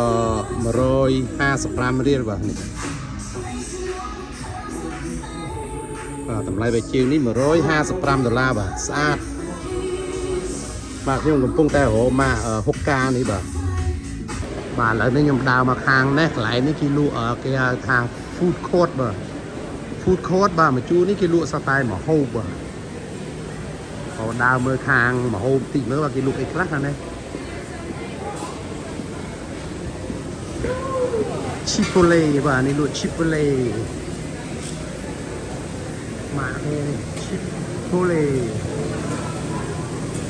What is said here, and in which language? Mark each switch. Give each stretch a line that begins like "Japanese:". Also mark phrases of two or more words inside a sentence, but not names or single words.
Khmer: 155 រៀលបាទនេះបាទតម្លៃស្បែកជើងនេះ$155បាទស្អាតបាទខ្ញុំកំពុងតែរ កមកហុកកានេះបាទឥឡូវនេះខ្ញុំដើរមកខាងនេះកន្លែងនេះគេលក់គេហៅថា
English: food court
Khmer: បាទ
English: food court
Khmer: បាទមកជួរនេះគេលក់សតែម្ហូបបាទដើរមើលខាងម្ហូបតិចមើលបាទគេលក់អីខ្លះណា Chipotle បាទនេះលក់ Chipotle ម៉ាក់នេះ Chipotle